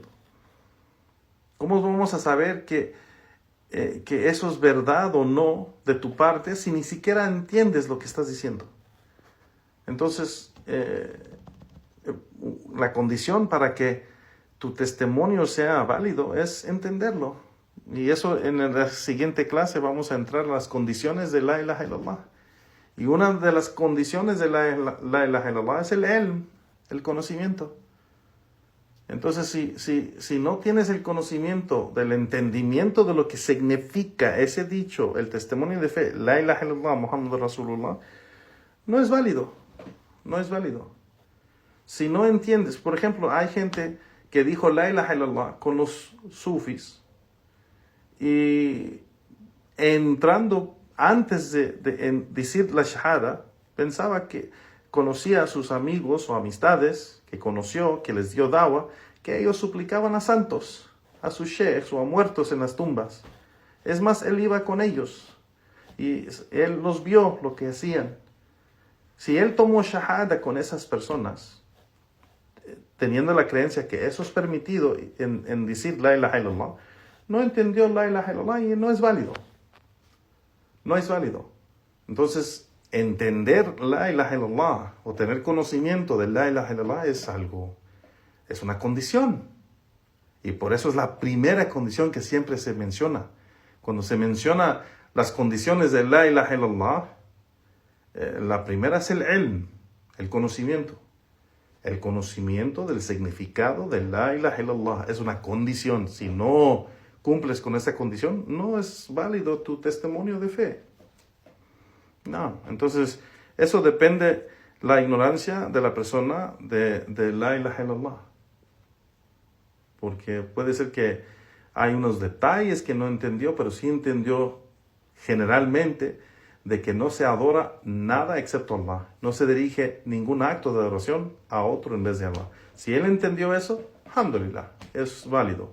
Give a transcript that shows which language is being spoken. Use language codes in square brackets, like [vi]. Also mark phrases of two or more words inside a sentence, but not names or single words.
[es] ¿Cómo vamos a saber que eso es verdad o no de tu parte si ni siquiera entiendes lo que estás diciendo? Entonces, la condición para que tu testimonio sea válido es entenderlo. Y eso en la siguiente clase vamos a entrar a las condiciones de [ar] لا إله إلا الله. [es] Y una de las condiciones de [ar] لا إله إلا الله [es] es el ilm, el conocimiento. Entonces, si no tienes el conocimiento del entendimiento de lo que significa ese dicho, el testimonio de fe, [ar] لا إله إلا الله محمد رسول الله, [es] no es válido. No es válido. Si no entiendes, por ejemplo, hay gente que dijo [ar] لا إله إلا الله [es] con los sufis y entrando antes de decir la shahada, pensaba que conocía a sus amigos o amistades que conoció, que les dio dawa, que ellos suplicaban a santos, a sus sheikhs o a muertos en las tumbas. Es más, él iba con ellos y él los vio lo que hacían. Si él tomó shahada con esas personas, teniendo la creencia que eso es permitido en decir [ar] لا إله إلا الله, [es] no entendió [ar] لا إله إلا الله [es] y no es válido. No es válido. Entonces, entender [ar] لا إله إلا الله [es] o tener conocimiento de [ar] لا إله إلا الله [es] es una condición. Y por eso es la primera condición que siempre se menciona. Cuando se menciona las condiciones de [ar] لا إله إلا الله, [es] la primera es el ilm, el conocimiento. El conocimiento del significado de [ar] لا إله إلا الله [es] es una condición. Si no cumples con esa condición, no es válido tu testimonio de fe. No, entonces eso depende la ignorancia de la persona de [ar] لا إله إلا الله. [es] Porque puede ser que hay unos detalles que no entendió, pero sí entendió generalmente de que no se adora nada excepto Allah. No se dirige ningún acto de adoración a otro en vez de Allah. Si él entendió eso, alhamdulillah, es válido.